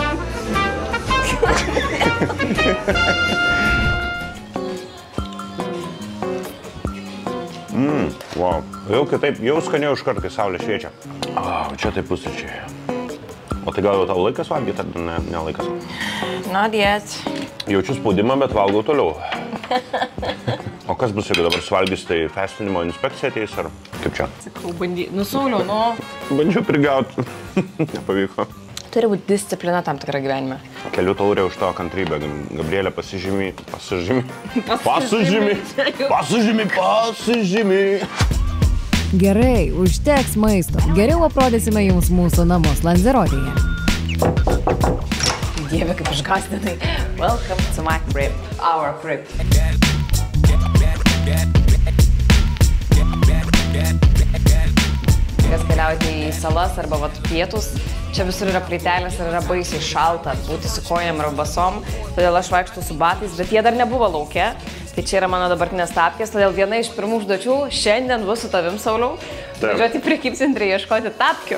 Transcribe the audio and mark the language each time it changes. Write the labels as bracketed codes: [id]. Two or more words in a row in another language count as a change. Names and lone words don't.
[en] Wow. [lt] Jau kitaip, jau skaniau iškart, kai saulė šviečia. Čia tai pusryčiai. O tai gal jau tau laikas valgyti, ar ne laikas? [en] Not yet. [lt] Jaučiu spaudimą, bet valgau toliau. O kas bus, jeigu dabar suvalgys, tai festinimo inspekcija ateis, ar kaip čia? Sakau, Sauliau, Bandžiau prigauti. Nepavyko. Turi būti disciplina tam tikra gyvenime. Keliu taurę už tavo kantrybę. Gabrielė pasižymi. Gerai, užteks maisto. Geriau aprodysime jums mūsų namus Lanzerotėje. Dieve, kaip išgąsdinai. [en] Welcome to my crib. Our crib. [lt] Kas keliauti į salas arba pietus, čia visur yra plytelės ir yra baisiai šalta, būti su kojom arba basom, todėl aš vaikštų su batais, bet jie dar nebuvo lauke. Tai čia yra mano dabartinės tapkės, todėl viena iš pirmų užduočių šiandien bus su tavim, Sauliau, važiuoti į prekybcentrį ieškoti tapkių.